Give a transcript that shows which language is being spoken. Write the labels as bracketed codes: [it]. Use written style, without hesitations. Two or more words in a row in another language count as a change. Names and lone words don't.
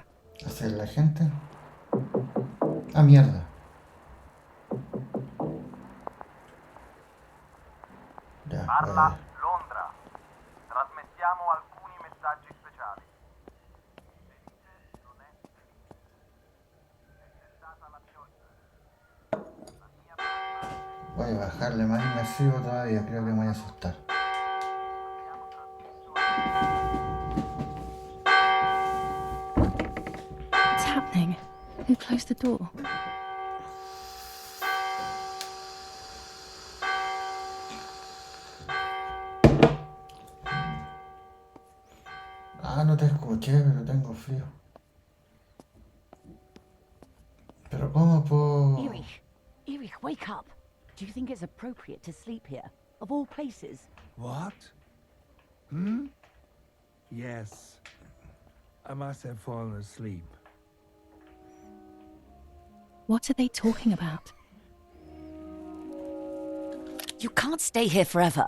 [es] ¿Hacer la gente? Ah, mierda. Ya, [it] Parla Londra. Trasmettiamo alcuni messaggi speciali. Felice non è felice. È cessata la pioggia. La mia parte [es] voy a bajarle más inmersivo todavía, creo que me voy a asustar. [it] abbiamo trasmesso [en] What's happening? Who closed the door? [es] Ah, no te escuché, pero tengo frío. Pero ¿cómo puedo...? [en] Erich, wake up. Do you think it's appropriate to sleep here? Of all places? What? Yes. I must have fallen asleep. What are they talking about? You can't stay here forever.